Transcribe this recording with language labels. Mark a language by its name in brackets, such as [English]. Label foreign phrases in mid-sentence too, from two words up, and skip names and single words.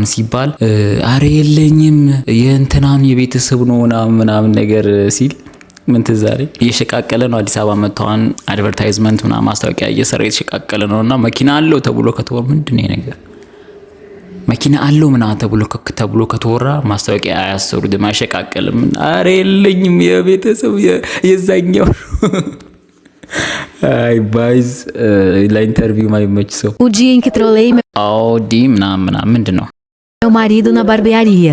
[Amharic] ሲባል አረ የለኝም የእንትናም የቤተሰብ ነው ምናምን ነገር ሲል ምን ትዛሬ እየሸቃቀለ ነው። አዲስ አበባ መጥተዋን አድቨርታይዝመንት ምናምን ማስታወቂያ እየሰራ እየሸቃቀለ ነውና መኪና አለው ተብሎ ከተወራ ምንድነው ነገር መኪና አለው ምናምን ተብሎ ከተወራ ማስታወቂያ አያሰሩትም፣ አይሸቃቀልም። አረ የለኝም የቤተሰብ የዛኛው አይ ባይዝ ለኢንተርቪው ማይመች ሰው [Portuguese] O dia em que trolei [Amharic] አውዲ ምናምን ምንድነው? [Portuguese] meu marido na barbearia.